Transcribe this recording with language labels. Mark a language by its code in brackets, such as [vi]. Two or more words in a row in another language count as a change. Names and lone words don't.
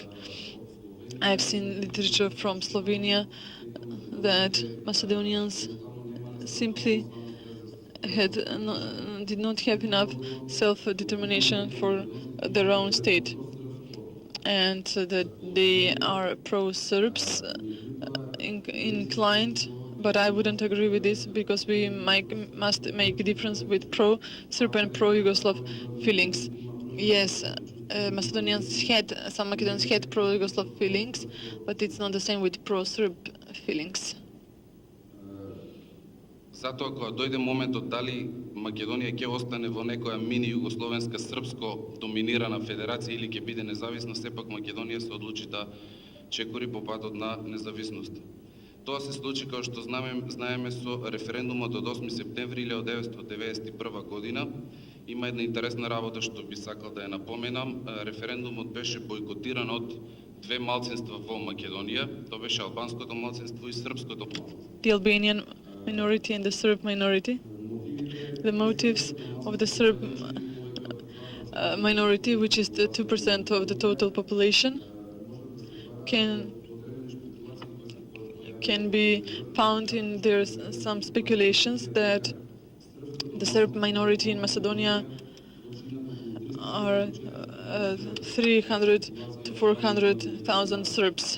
[en] I've seen literature from Slovenia that Macedonians simply did not have enough self-determination for their own state, and that they are pro-Serbs inclined. But I wouldn't agree with this, because we must make a difference with pro-Serb and pro-Yugoslav feelings. Yes, some Macedonians had pro-Yugoslav feelings, but it's not the same with pro-Serb feelings. [mk] Затоа кога дојде моментот дали Македонија ќе остане во некоја мини југословенска српско доминирана федерација или ќе биде независна, сепак Македонија се одлучи да чекори по патот на независност. Тоа се случи, како што знаеме, со референдумот од 8 септември 1991 година. Има една интересна работа што би сакал да ја напоменам. Референдумот беше бойкотиран од две малцинства во Македонија. Тоа беше албанското малцинство и српското. [en] The Albanian minority and the Serb minority. The motives of the Serb minority, which is the 2% of the total population, can be found in some speculations that the Serb minority in Macedonia are 300 to 400,000 Serbs.